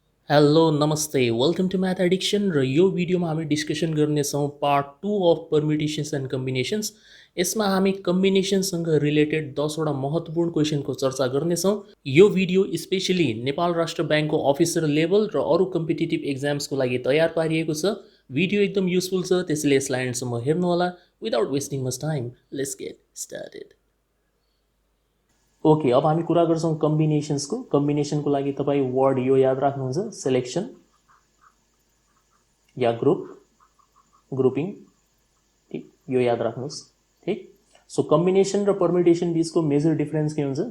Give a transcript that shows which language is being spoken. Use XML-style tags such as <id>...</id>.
<ne>Hello नमस्ते</ne> <en>welcome to math addiction</en> <ne>र यो भिडियोमा हामी डिस्कसन गर्नेछौँ</ne> <en>Part 2 of permutations and combinations.</en> <ne>यसमा हामी कम्बिनेसनसँग रिलेटेड 10वटा महत्त्वपूर्ण क्वेसनको चर्चा गर्नेछौँ। यो भिडियो स्पेशली नेपाल राष्ट्र ब्याङ्कको अफिसर लेभल र अरू कम्पिटिटिभ एक्जाम्सको लागि तयार पारिएको छ। भिडियो एकदम युजफुल छ, त्यसैले यसलाई एन्डसम्म हेर्नुहोला।</ne> <en>Without wasting much time, let's get started.</en> <ne>Okay, अब हामी कुरा गर्छौँ कम्बिनेसन्सको। कम्बिनेसनको लागि तपाईँ वर्ड यो याद राख्नुहुन्छ, सेलेक्सन या ग्रुप, ग्रुपिङ। ठिक, यो याद राख्नुहोस्। ठिक, सो कम्बिनेसन र पर्मिटेसन बिचको मेजर डिफरेन्स के हुन्छ?</ne>